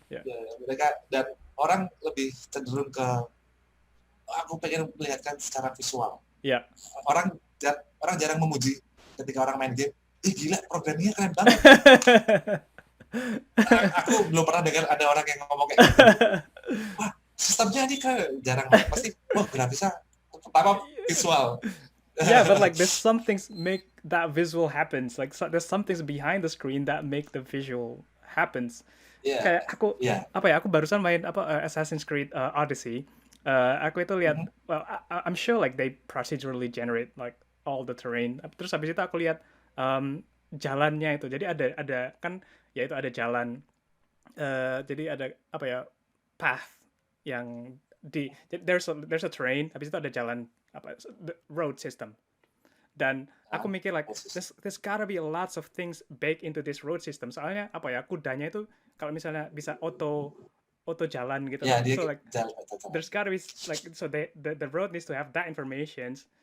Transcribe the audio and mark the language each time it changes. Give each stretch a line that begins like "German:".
Indonesian: Ya, mereka dan orang lebih cenderung ke aku pengen melihatkan secara visual. Iya. Orang jarang memuji ketika orang main game. Gila programnya keren banget. Aku belum pernah dengar ada orang yang ngomong kayak gitu. Wah, sistemnya ini jarang banget. Pasti grafisnya pertama visual.
English: Yeah, but like there's some things make that visual happens. Like there's some things behind the screen that make the visual happens. Yeah.
Indonesian: Kayak aku
English: Yeah.
Indonesian: apa ya? Aku barusan main Assassin's Creed Odyssey. Aku itu lihat,
English: well, I'm sure like they procedurally generate like all the terrain.
Indonesian: Terus habis itu aku lihat jalannya itu. Jadi ada kan ya itu ada jalan. Jadi ada apa ya? Path yang
English: there's a terrain.
Indonesian: Habis itu ada jalan apa
English: the road system.
Indonesian: Dan aku mikir
English: like there's gotta be lots of things baked into this road system.
Indonesian: Soalnya apa ya, kudanya itu kalau misalnya bisa auto jalan gitu.
English: Yeah, So like
Indonesian: jalan.
English: there's gotta be like so the road needs to have that information.